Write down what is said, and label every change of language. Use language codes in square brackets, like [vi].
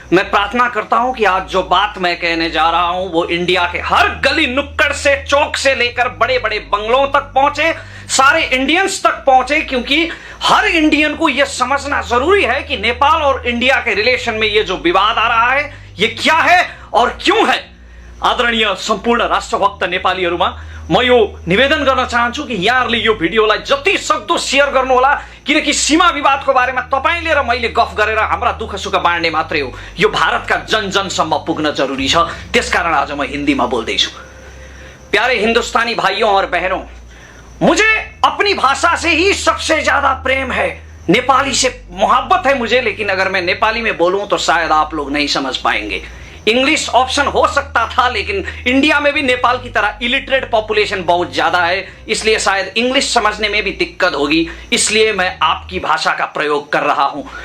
[hi] मैं प्रार्थना करता हूं कि आज जो बात मैं कहने जा रहा हूं वो इंडिया के हर गली नुक्कड़ से, चौक से लेकर बड़े बड़े बंगलों तक पहुंचे, सारे इंडियंस तक पहुंचे, क्योंकि हर इंडियन को यह समझना जरूरी है कि नेपाल और इंडिया के रिलेशन में ये जो विवाद आ रहा है ये क्या है और क्यों है। [ne] आदरणीय सम्पूर्ण राष्ट्रभक्त नेपालीहरुमा म यो निवेदन गर्न चाहन्छु कि यहाँहरूले यो भिडियोलाई जति सक्दो शेयर गर्नुहोला, किनकि सीमा विवादको बारेमा तपाईले र मैले गफ गरेर हाम्रा दुःख सुख बाँड्ने मात्रै हो, यो भारतका जन जनसम्म पुग्न जरुरी छ। त्यसकारण आज म हिन्दीमा बोल्दैछु। [hi] प्यारे हिंदुस्तानी भाइयों और बहनों, मुझे अपनी भाषा से ही सबसे ज्यादा प्रेम है, नेपाली से मोहब्बत है मुझे, लेकिन अगर मैं नेपाली में बोलूं तो शायद आप लोग नहीं समझ पाएंगे। इंग्लिश ऑप्शन हो सकता था, लेकिन इंडिया में भी नेपाल की तरह इलिटरेट पॉपुलेशन बहुत ज्यादा है, इसलिए शायद इंग्लिश समझने में भी दिक्कत होगी, इसलिए मैं आपकी भाषा का प्रयोग कर रहा हूं।